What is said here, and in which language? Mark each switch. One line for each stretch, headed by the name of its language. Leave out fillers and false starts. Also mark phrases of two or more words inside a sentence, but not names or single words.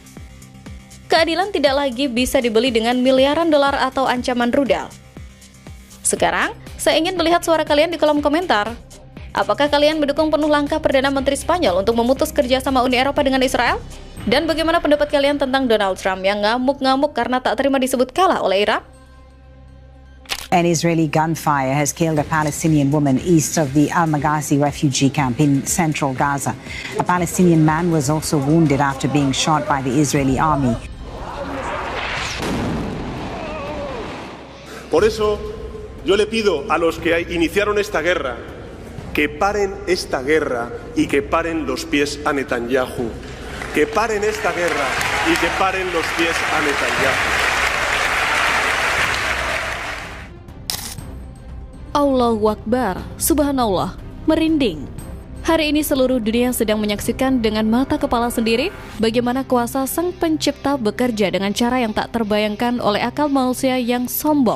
Indonesian: Keadilan tidak lagi bisa dibeli dengan miliaran dolar atau ancaman rudal. Sekarang, saya ingin melihat suara kalian di kolom komentar. Apakah kalian mendukung penuh langkah Perdana Menteri Spanyol untuk memutus kerjasama Uni Eropa dengan Israel? Dan bagaimana pendapat kalian tentang Donald Trump yang ngamuk-ngamuk karena tak terima disebut kalah oleh Iran?
English: An Israeli gunfire has killed a Palestinian woman east of the Al-Maghazi refugee camp in central Gaza. A Palestinian man was also wounded after being shot by the Israeli army.
Spanish: Por eso, yo le pido a los que iniciaron esta guerra que paren esta guerra y que paren los pies a Netanyahu. Que paren esta guerra y que paren los pies a Netanyahu.
Arabic: الله أكبر، سبحان الله,
Indonesian: merinding. Hari ini seluruh dunia sedang menyaksikan dengan mata kepala sendiri bagaimana kuasa Sang Pencipta bekerja dengan cara yang tak terbayangkan oleh akal manusia yang sombong.